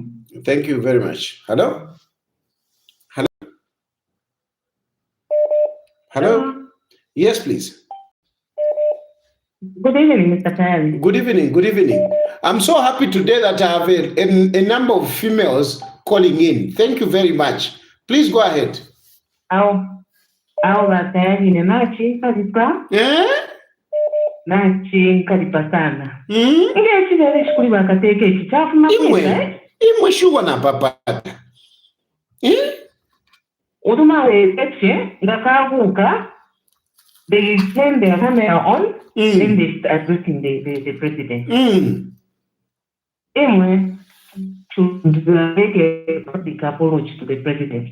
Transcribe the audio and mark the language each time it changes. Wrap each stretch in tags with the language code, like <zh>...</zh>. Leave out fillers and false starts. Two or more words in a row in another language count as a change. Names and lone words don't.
<en>Thank you very much. Hello? Hello? Yes, please. Good evening, Mr. Perry. Good evening. I'm so happy today that I have a number of females calling in. Thank you very much. Please go ahead.</en> <bem>Imwe shuwa na papata.</bem> <en>They turn their camera on, then they start addressing the president. Anyway, to make a public apology to the president.</en>